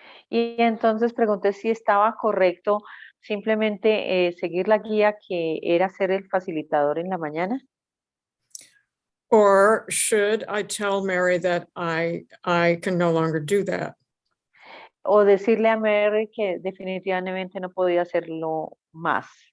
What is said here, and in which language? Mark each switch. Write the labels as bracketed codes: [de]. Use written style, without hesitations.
[es] Y entonces pregunté si estaba correcto simplemente seguir la guía que era ser el facilitador en la mañana. [en] Or should I tell Mary that I can no longer do that? [es] O decirle a Mary que definitivamente no podía hacerlo más.